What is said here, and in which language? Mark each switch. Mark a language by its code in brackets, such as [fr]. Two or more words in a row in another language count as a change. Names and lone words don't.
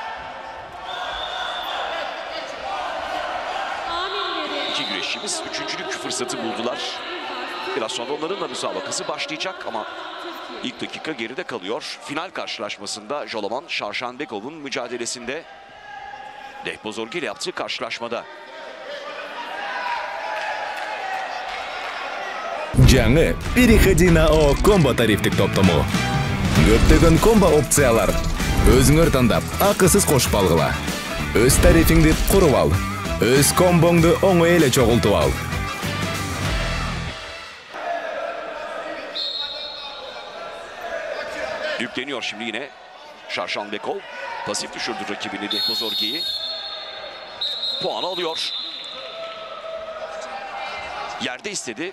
[tr] İki güreşçimiz üçüncülük fırsatı buldular. Biraz sonra onların da müsabakası başlayacak ama ilk dakika geride kalıyor. Final karşılaşmasında Joloman Şarşanbekov'un mücadelesinde Dehbozorgi ile yaptığı karşılaşmada. [ky] Жаңы Переходи O комбо тарифтик топтому. Көптөгөн комбо опциялар. Өзүңөр тандап, акысыз кошуп алгыла. Өз тарифиңди куруп ал. Өз комбоңду оңой эле чогултуп ал. [tr] Yükleniyor şimdi yine Şarşanbekov. Pasif düşürdü rakibini Dehbozorgi'yi. Puan alıyor. Yerde istedi.